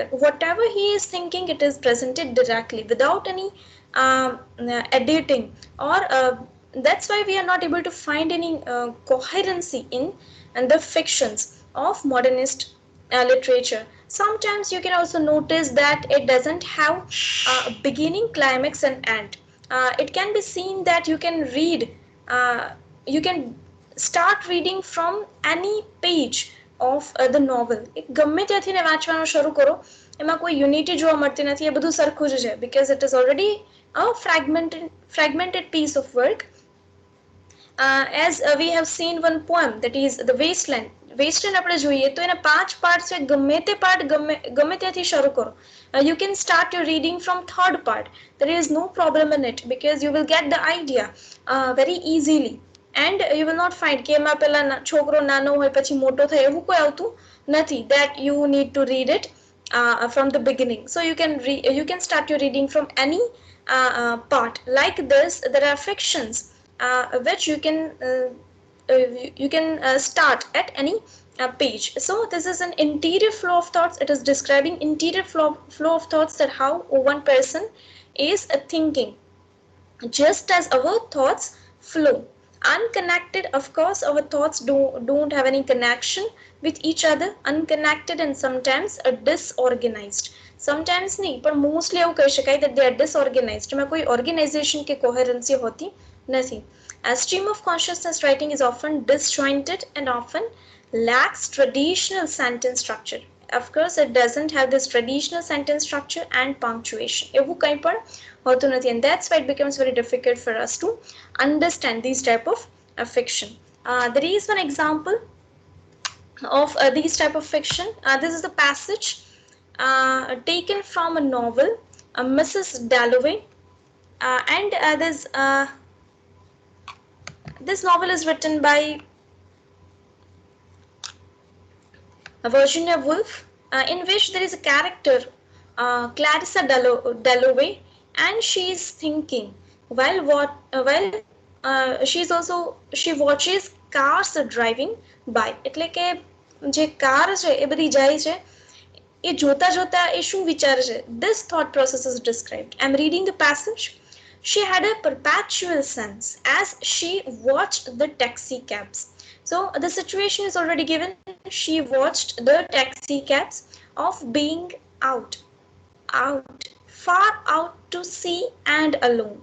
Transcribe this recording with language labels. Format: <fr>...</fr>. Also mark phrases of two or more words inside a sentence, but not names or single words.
<en>Whatever he is thinking, it is presented directly without any editing, or that's why we are not able to find any coherency in the fictions of modernist literature. Sometimes you can also notice that it doesn't have beginning, climax, and end. It can be seen that uh, you can start reading from any page of the novel.</en> <gu>ગમે ત્યાંથી ને વાંચવાનું શરૂ કરો, એમાં કોઈ યુનિટી જોવા મળતી નથી, એ બધું સરખું જ છે,</gu> <en>because it is already a fragmented piece of work. As we have seen one poem, that is the Wasteland.</en> <gu>Wasteland આપણે જોઈએ તો એના 5 પાર્ટ છે, ગમે તે પાર્ટ ગમે ત્યાંથી શરૂ કરો.</gu> <en>You can start your reading from third part. There is no problem in it because you will get the idea very easily, and you will not find</en> <gu>કે એમાં પેલા છોકરો નાનો હોય પછી મોટો થાય એવું કોઈ આવતું નથી,</gu> <en>that you need to read it from the beginning. So you can start your reading from any part. Like this, there are fictions which you can start at any page. So this is an interior flow of thoughts. It is describing interior flow of thoughts, that how one person is thinking, just as our thoughts flow unconnected. Of course, our thoughts don't have any connection with each other, unconnected and sometimes disorganized. Sometimes nahi, but mostly</en> <gu>એવું કહી શકાય</gu> <en>that they are disorganized.</en> <gu>એમાં કોઈ organization કે coherency હોતી નથી.</gu> <en>A stream of consciousness writing is often disjointed and often lacks traditional sentence structure. Of course, it doesn't have this traditional sentence structure and punctuation.</en> <gu>એવું કંઈ પણ હોતું નથી,</gu> <en>and that's why it becomes very difficult for us to understand these type of fiction. There is one example of these type of fiction. This is the passage taken from a novel, Mrs. Dalloway, and this novel is written by Virginia Woolf, in which there is a character, Clarissa Dalloway, and she is thinking while she watches cars driving by.</en> <gu>એટલે કે જે કાર છે એ બધી જાય છે, એ જોતા જોતા એ શું વિચારે છે,</gu> <en>this thought process is described. I'm reading the passage. She had a perpetual sense as she watched the taxi cabs. So the situation is already given. She watched the taxi cabs of being out, far out to sea and alone.</en>